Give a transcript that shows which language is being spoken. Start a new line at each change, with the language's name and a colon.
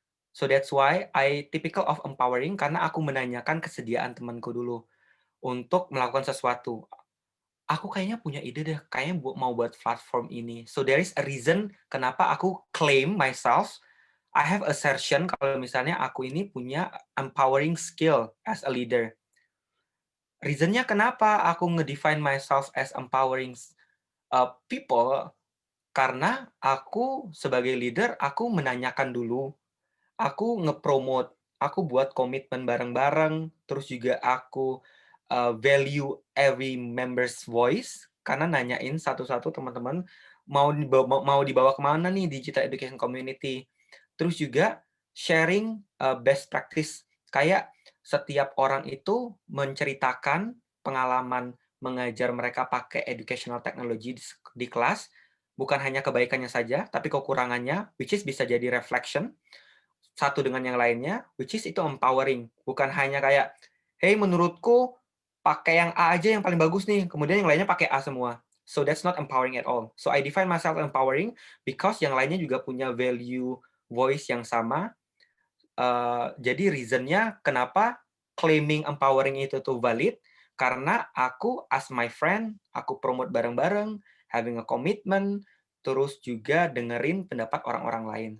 English: So that's why I typical of empowering
Indonesian: karena aku menanyakan kesediaan temanku dulu untuk melakukan sesuatu. Aku kayaknya punya ide deh, kayaknya mau buat platform ini.
English: So there is a reason
Indonesian: kenapa aku
English: claim myself. I have assertion
Indonesian: kalau misalnya aku ini punya
English: empowering skill as a leader.
Indonesian: Reasonnya kenapa aku ngedefine myself as empowering people, karena aku sebagai leader, aku menanyakan dulu, aku nge-promote, aku buat komitmen bareng-bareng, terus juga aku
English: value every member's voice,
Indonesian: karena nanyain satu-satu teman-teman mau dibawa kemana nih digital education community. Terus juga sharing best practice, kayak setiap orang itu menceritakan pengalaman mengajar mereka pakai educational technology di kelas, bukan hanya kebaikannya saja, tapi kekurangannya, which is bisa jadi reflection satu dengan yang lainnya, which is itu empowering. Bukan hanya kayak, hey menurutku pakai yang A aja yang paling bagus nih, kemudian yang lainnya pakai A semua.
English: So that's not empowering at all. So I define myself empowering because
Indonesian: yang lainnya juga punya
English: value voice yang sama.
Indonesian: Jadi reasonnya kenapa claiming empowering itu tuh valid, karena aku as my friend, aku promote bareng-bareng,
English: having a commitment,
Indonesian: terus juga dengerin pendapat orang-orang lain.